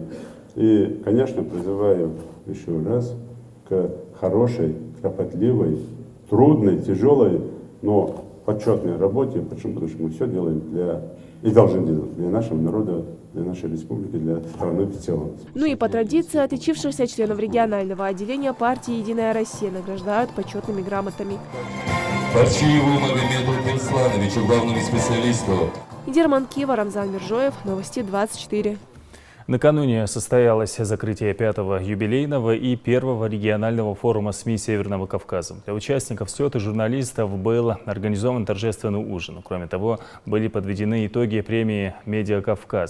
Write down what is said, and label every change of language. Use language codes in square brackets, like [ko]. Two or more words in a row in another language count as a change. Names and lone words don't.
[ru] И, конечно, призываю еще раз к хорошей, кропотливой, трудной, тяжелой, но почетной работе. Почему? Потому что мы все делаем и должны делать для нашего народа, для нашей республики, для страны в целом. Ну и по традиции отличившихся членов регионального отделения партии «Единая Россия» награждают почетными грамотами. Парчиеву Магомеду Бенслановичу, главному специалисту. Дерман Кива, Рамзан Миржоев, Новости 24. Накануне состоялось закрытие 5-го юбилейного и 1-го регионального форума СМИ Северного Кавказа. Для участников СЕТ и журналистов был организован торжественный ужин. Кроме того, были подведены итоги премии «Медиа Кавказ».